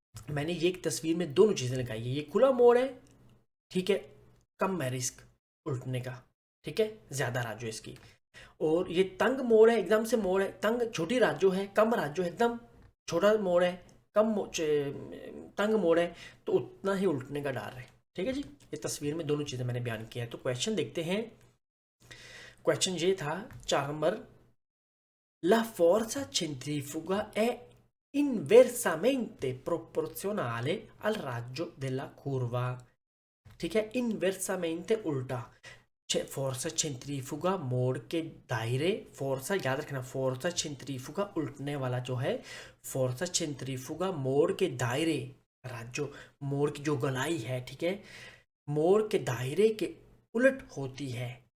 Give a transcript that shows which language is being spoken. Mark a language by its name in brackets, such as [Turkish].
[Hindi] मैंने ये एक तस्वीर में दोनों चीजें लगाई है, ये खुला मोड़ है, ठीक है, कम है रिस्क उल्टने का, ठीक है, ज्यादा राजो इसकी, और ये तंग मोड़ है, एकदम से मोड़ है, तंग छोटी राजो है, कम राजो है, एकदम छोटा मोड़ है, तंग मोड़ है, तो उतना ही उल्टने का डर है। ठीक है जी, ये तस्वीर में दोनों चीजें मैंने बयान किया है। तो क्वेश्चन देखते हैं। क्वेश्चन ये था 4 number, [Italian] La forza centrifuga è inversamente proporzionale al raggio della curva। [Hindi] ठीक है, इनवेर्सामेंटे उल्टा, फोर्सा सेंट्रीफ्यूगा मोड़ के दायरे, फोर्सा याद रखना, फोर्सा सेंट्रीफ्यूगा उल्टने वाला जो है, फोर्सा सेंट्रीफ्यूगा मोड़ के दायरे, राजो मोड़ की जो गलाई है, ठीक है, मोड़ के दायरे के उलट होती है।